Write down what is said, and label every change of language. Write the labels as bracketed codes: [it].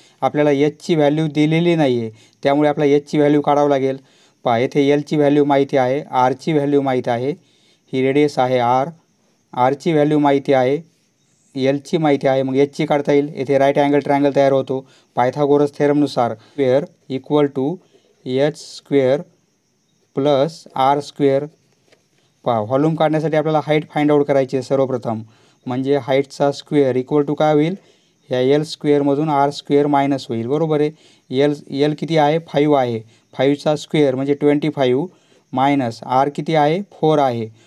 [mr] आपल्याला एचची व्हॅल्यू दिलेली नाही आहे, त्यामुळे आपल्याला एचची व्हॅल्यू काढावं लागेल. पहा, येथे एलची व्हॅल्यू माहिती आहे, आरची व्हॅल्यू माहीत आहे, ही रेडियस आहे आरची व्हॅल्यू माहिती आहे, एलची माहिती आहे. मग एचची काढता येईल. येथे राईट अँगल ट्रायंगल तयार होतो. [en] Pythagoras थेरमनुसार square equal to h² plus r². [mr] पहा, व्हॉल्यूम काढण्यासाठी आपल्याला हाईट फाइंड आउट करायची आहे सर्वप्रथम. म्हणजे हाईटचा स्क्वेअर इक्वल टू काय होईल? ह्या l² r² मायनस होईल. बरोबर आहे. एल किती आहे? 5 आहे. 5चा स्क्वेअर म्हणजे 25 मायनस आर किती आहे? 4 आहे.